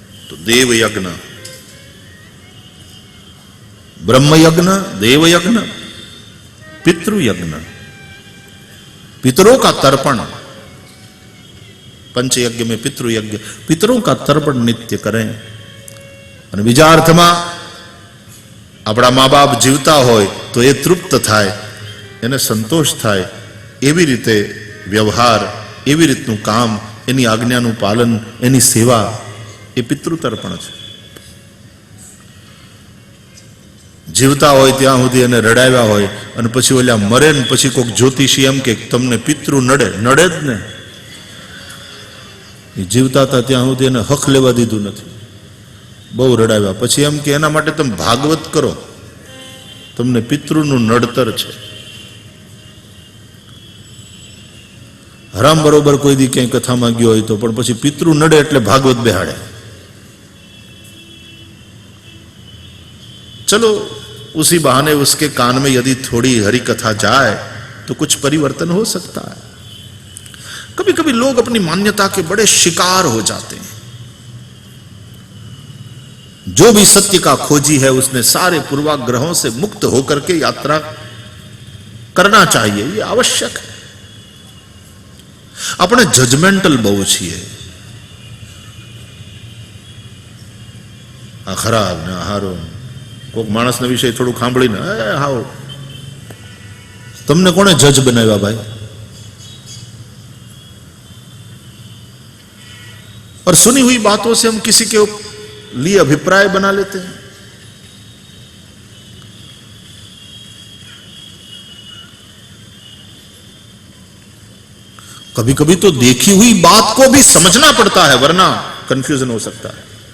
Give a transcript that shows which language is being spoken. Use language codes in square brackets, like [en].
[hi] तो देव यज्ञ, ब्रह्म यज्ञ, देव यज्ञ, पितृयज्ञ, पितरों का तर्पण. पंचयज्ञ में पितृयज्ञ, पितरों का तर्पण नित्य करें. [gu] અને બીજા અર્થમાં આપણા મા બાપ જીવતા હોય તો એ તૃપ્ત થાય, એને સંતોષ થાય, એવી રીતે વ્યવહાર, એવી રીતનું કામ, એની આજ્ઞાનું પાલન, એની સેવા, એ પિતૃતર્પણ છે. જીવતા હોય ત્યાં સુધી એને રડાવ્યા હોય અને પછી ઓલા મરે ને પછી કોઈક જ્યોતિષી એમ કે તમને પિતૃ નડે, નડે જ ને. એ જીવતા હતા ત્યાં સુધી એને હક લેવા દીધું નથી, બહુ રડાવ્યા. પછી એમ કે એના માટે તમે ભાગવત કરો, તમને પિતૃનું નડતર છે. હરામ બરોબર કોઈ દી ક્યાંય કથામાં ગયો હોય તો, પણ પછી પિતૃ નડે એટલે ભાગવત બેહાડે. [hi] चलो उसी बहाने उसके कान में यदि थोड़ी हरि कथा जाए तो कुछ परिवर्तन हो सकता है. कभी कभी लोग अपनी मान्यता के बड़े शिकार हो जाते हैं. जो भी सत्य का खोजी है उसने सारे पूर्वाग्रहों से मुक्त होकर के यात्रा करना चाहिए, ये आवश्यक है. [gu] આપણે જજમેન્ટલ બહુ છીએ. આ ખરાબ ને હારો, કોઈક માણસના વિશે થોડું સાંભળીને હાવ, તમને કોણે જજ બનાવ્યા ભાઈ? [hi] और सुनी हुई बातों से हम किसी के लिए अभिप्राय बना लेते हैं. कभी कभी तो देखी हुई बात को भी समझना पड़ता है, वरना कंफ्यूजन हो सकता है.